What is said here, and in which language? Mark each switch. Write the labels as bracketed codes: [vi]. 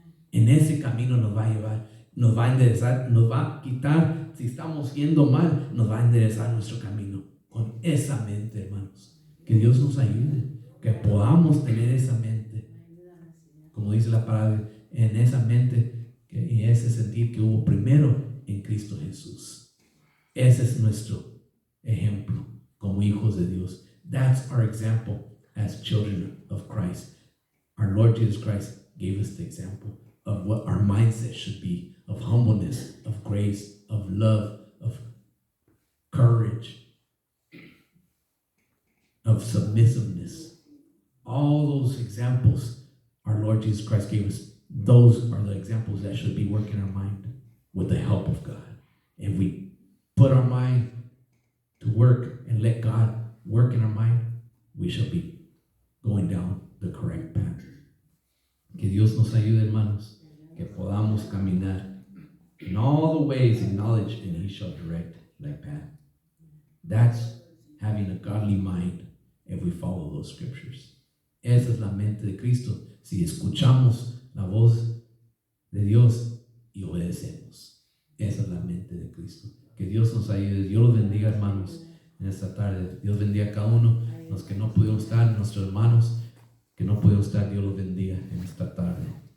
[es] En ese camino nos va a llevar, nos va a enderezar, nos va a quitar, si estamos yendo mal, nos va a enderezar nuestro camino con esa mente, hermanos. Que Dios nos ayude, que podamos tener esa mente, como dice la palabra, en esa mente y ese sentir que hubo primero en Cristo Jesús. Ese es nuestro ejemplo como hijos de Dios. [en] That's our example as children of Christ. Our Lord Jesus Christ gave us the example of what our mindset should be, of humbleness, of grace, of love, of courage, of submissiveness. All those examples Our Lord Jesus Christ gave us. Those are the examples that should be working our mind with the help of God. If we put our mind to work and let God work in our mind, we shall be going down the correct path. [es] Que Dios nos ayude, hermanos, que podamos caminar [en] in all the ways in knowledge, and He shall direct that path. That's having a godly mind if we follow those scriptures. [es] Esa es la mente de Cristo. Si escuchamos la voz de Dios y obedecemos. Esa es la mente de Cristo. Que Dios nos ayude. Dios los bendiga, hermanos, en esta tarde. Dios bendiga a cada uno. Los que no pudieron estar, nuestros hermanos que no pudieron estar, Dios los bendiga en esta tarde.